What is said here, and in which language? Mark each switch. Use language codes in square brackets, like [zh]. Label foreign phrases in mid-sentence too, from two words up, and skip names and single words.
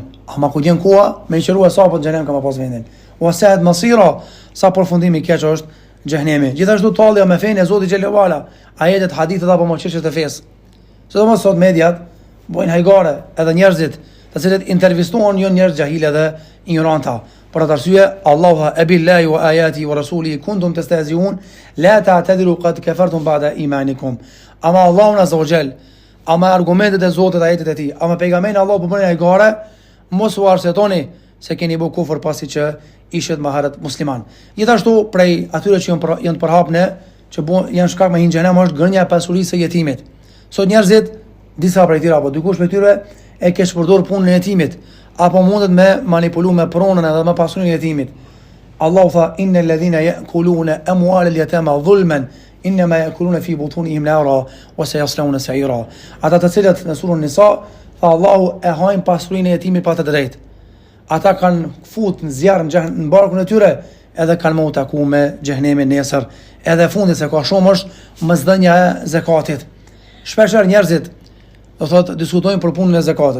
[sq] Ama ku djen koha, me i qërua sa për xhenem ka ma pas vendin. O [ar] ساءت مصيرا, [sq] sa përfundimi keq është xhenemi. Gjithashtu tallja me fenë e Zotit xhelal ajetet, hadithet apo çështjet e fesë. Sidomos sot mediat bojnë hajgare edhe njerëzit të cilët intervistuan jo njerëz xahile dhe ignoranta. Për atë arsye Allahu tha [ar] أبالله وآياته ورسوله كنتم تستهزئون لا تعتذروا قد كفرتم بعد إيمانكم. [sq] Ama Allahu [ar] عز وجل, [sq] ama argumentet e Zotit ajetet e tij, ama pejgamberi Allahu po bën hajgare, mos u arsyetoni se keni bë kufër pasi që ishet më herët musliman. Gjithashtu prej atyre që janë të përhapne që janë shkak me xhenem është gërnja e pasurisë së jetimit. Sot njerëzit, disa prej tyre apo dikush prej tyre e ke shpërdor punën e jetimit, apo mundet me manipulu me pronën edhe me pasurinë e jetimit. Allahu tha [ar] إن الذين يأكلون أموال اليتامى ظلما إنما يأكلون في بطونهم نارا وسيصلون سعيرا. [sq] Ata të cilët në surën Nisa tha Allahu e hajnë pasurinë e jetimit pa të drejtë. Ata kanë fut në zjarr në barkun e tyre edhe kanë më u taku me xhenemin nesër. Edhe fundi se ka shumë është mosdhënia e zakatit. Shpeshherë njerëzit do thotë diskutojnë për punën e zakatit.